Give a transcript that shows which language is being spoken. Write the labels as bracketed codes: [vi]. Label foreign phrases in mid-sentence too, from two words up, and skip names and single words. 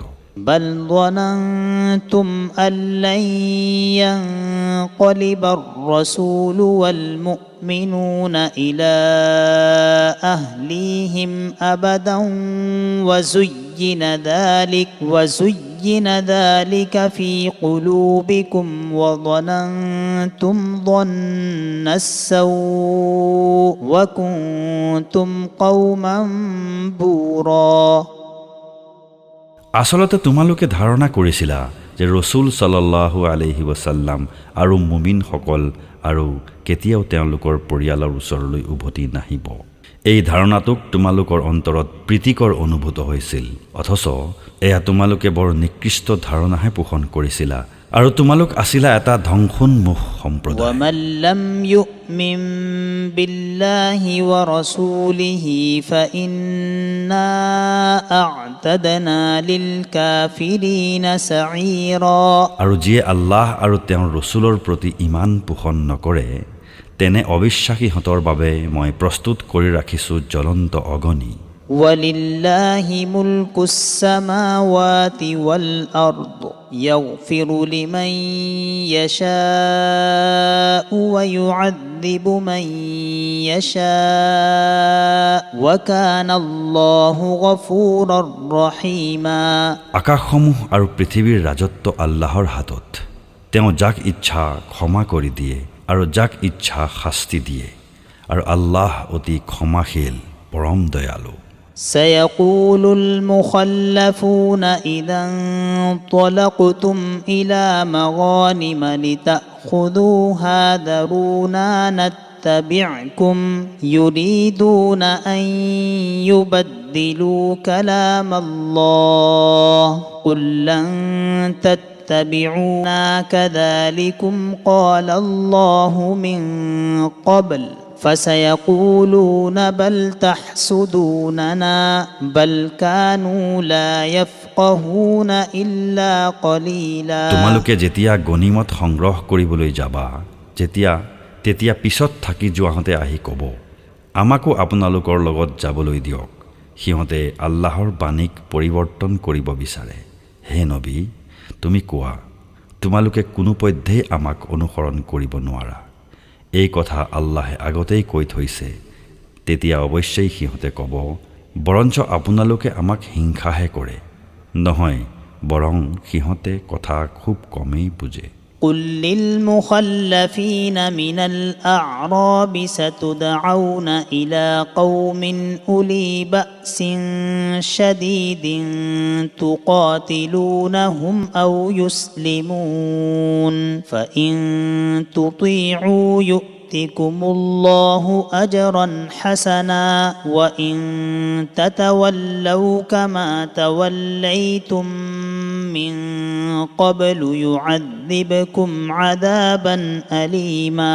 [ar] بل ظننتم أن لن ينقلب الرسول والمؤمنون إلى أهليهم أبدا وزين ذلك في قلوبكم وظننتم ظن السوء وكنتم قوما بورا [as] আচলতে তোমালোকে ধাৰণা কৰিছিলা যে ৰাসূল [ar] صلى الله عليه وسلم [as] আৰু মুমিনসকল আৰু কেতিয়াও তেওঁলোকৰ পৰিয়ালৰ ওচৰলৈ উভতি নাহিব এই ধাৰণাটোক তোমালোকৰ অন্তৰত প্ৰীতিকৰ অনুভূত হৈছিল অথচ এয়া তোমালোকে বৰ নিকৃষ্ট ধাৰণাহে পোষণ কৰিছিলা আৰু তোমালোক আছিলা এটা ধ্বংসোন্মুখ সম্প্ৰদায় [ar] ومن لم يؤمن بالله ورسوله فإنا أعتدنا للكافرين سعيرا [as] আৰু যিয়ে আল্লাহ আৰু তেওঁৰ ৰাসূলৰ প্ৰতি ঈমান পোষণ নকৰে তেনে অবিশ্বাসীহঁতৰ বাবে মই প্ৰস্তুত কৰি ৰাখিছো জ্বলন্ত অগ্নি [ar] ولله ملك السماوات والأرض يغفر لمن يشاء ويعذب من يشاء وكان الله غفورا رحيما [as] আকাশসমূহ আৰু পৃথিৱীৰ ৰাজত্ব আল্লাহৰ হাতত তেওঁ যাক ইচ্ছা ক্ষমা কৰি দিয়ে আৰু যাক ইচ্ছা শাস্তি দিয়ে আৰু আল্লাহ অতি ক্ষমাশীল পৰম দয়ালু [ar] سيقول المخلفون إذا انطلقتم إلى مغانم لتأخذوها ذرونا نتبعكم يريدون أن يبدلوا كلام الله قل لن تتبعونا كذلكم قال الله من قبل فسيقولون بل تحسدوننا بل كانوا لا يفقهون إلا قليلا [as] তোমালোকে যেতিয়া গনিমত সংগ্ৰহ কৰিবলৈ যাবা তেতিয়া পিছত থাকি যোৱাহঁতে আহি ক'ব আমাকো আপোনালোকৰ লগত যাবলৈ দিয়ক সিহঁতে আল্লাহৰ বাণীক পৰিৱৰ্তন কৰিব বিচাৰে হে নবী তুমি কোৱা তোমালোকে কোনোপধ্যেই আমাক অনুসৰণ কৰিব নোৱাৰা এই কথা আল্লাহে আগতেই কৈ থৈছে তেতিয়া অৱশ্যেই সিহঁতে ক'ব বৰঞ্চ আপোনালোকে আমাক হিংসাহে কৰে নহয় বৰং সিহঁতে কথা খুব কমেই বুজে [ar] قل للمخلفين من الأعراب ستدعون إلى قوم أولي بأس شديد تقاتلونهم أو يسلمون فإن تطيعوا يؤتكم الله أجرا حسنا وإن تتولوا كما توليتم من قبل يعذبكم عذابا أليما